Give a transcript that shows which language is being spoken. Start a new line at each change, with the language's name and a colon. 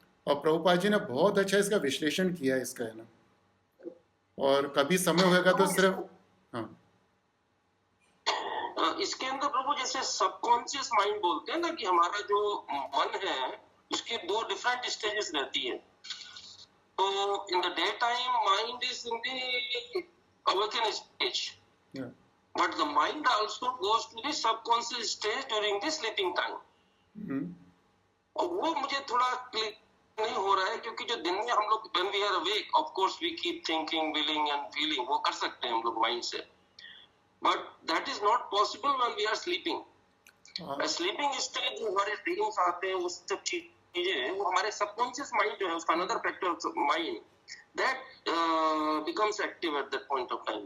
Hindi: और प्रभुपाद जी ने बहुत अच्छा इसका विश्लेषण किया है इसका, है ना. और कभी समय होगा तो सिर्फ हाँ. इसके अंदर प्रभु जैसे सबकॉन्शियस माइंड बोलते हैं ना, कि हमारा जो मन है उसकी दो डिफरेंट स्टेजेस रहती है.
English: तो in the day time mind is in the awakened stage, Yeah. but the mind also goes to the subconscious stage during the sleeping time. Mhm.
Hindi: और वो मुझे थोड़ा क्लिक नहीं हो रहा है, क्योंकि जो दिन में हम लोग
English: when we are awake, of course we keep thinking, willing and feeling,
Hindi: वो कर सकते हैं हम लोग माइंड से,
English: but that is not possible when we are sleeping.
Hindi: Sleeping stage में हमारे ड्रीम्स आते हैं, वो सब चीजें वो हमारे सबकॉन्शियस माइंड जो है उसका another factor of mind
English: that becomes active at that point of time.